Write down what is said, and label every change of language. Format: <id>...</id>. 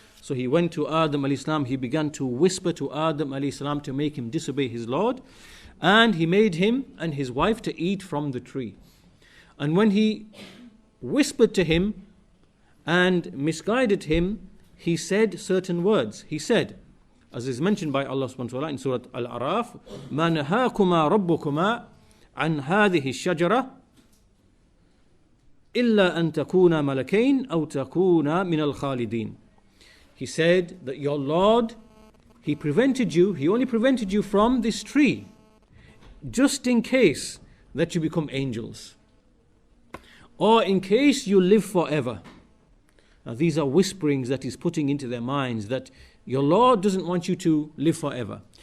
<en>So he went to Adam alayhi salam, he began to whisper to Adam alayhi salam to make him disobey his Lord. And he made him and his wife to eat from the tree. And when he whispered to him and misguided him, he said certain words. He said, as is mentioned by Allah subhanahu wa ta'ala in Surah Al-A'raf,</en> <ar>مَا نَهَاكُمَا رَبُّكُمَا عن هذه الشجرة إلا أن تكونا ملكين أو تكونا من الخالدين.</ar> <en>He said that your Lord, He only prevented you from this tree, just in case that you become angels, or in case you live forever. Now these are whisperings that He's putting into their minds, that your Lord doesn't want you to live forever.</en>